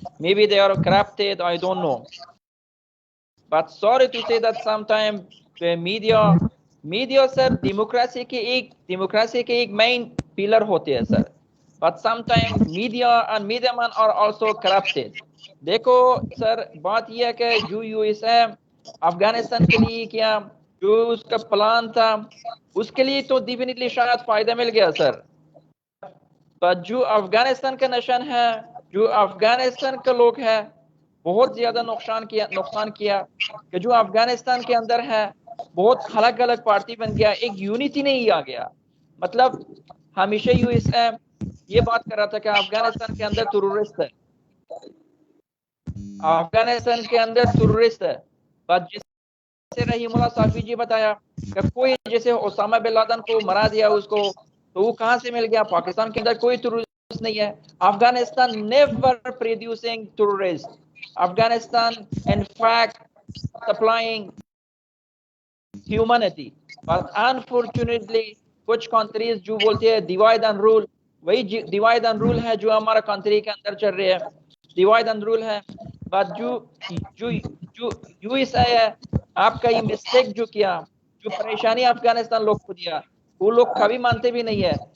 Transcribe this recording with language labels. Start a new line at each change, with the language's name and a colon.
English: Maybe they are corrupted. I don't know. But sorry to say that sometimes the media
Hindi: sir democracy के एक main pillar होते हैं sir.
English: But sometimes media and media men are also corrupted.
Hindi: देखो sir बात यह है कि जो यूएस है अफगानिस्तान के लिए क्या जो उसका प्लान था उसके लिए तो डेफिनेटली शायद फायदा मिल गया सर. पर जो अफगानिस्तान का नशन है जो अफगानिस्तान के लोग हैं बहुत ज्यादा नुकसान किया कि जो अफगानिस्तान के अंदर है बहुत अलग अलग पार्टी बन गया एक यूनिटी नहीं आ गया. मतलब हमेशा यूएस ये बात कर रहा था कि अफगानिस्तान के अंदर टेररिस्ट है अफगानिस्तान के अंदर टेररिस्ट है. पर जैसे रहीमुल्लाह साफी जी बताया कि कोई जैसे ओसामा बिन लादेन को मरा दिया उसको तो वो कहां से मिल गया. पाकिस्तान के अंदर कोई टेररिस्ट नहीं है.
English: Afghanistan never producing terrorist. Afghanistan in fact supplying humanity. But unfortunately
Hindi: कुछ कंट्रीज जो बोलते हैं डिवाइड एंड रूल वही डिवाइड एंड रूल है जो हमारा कंट्री के अंदर चल रहे हैं. डिवाइड एंड रूल है. बट जो यूएसए है आपका ये मिस्टेक जो किया जो परेशानी अफगानिस्तान लोग को दिया वो लोग कभी मानते भी नहीं है.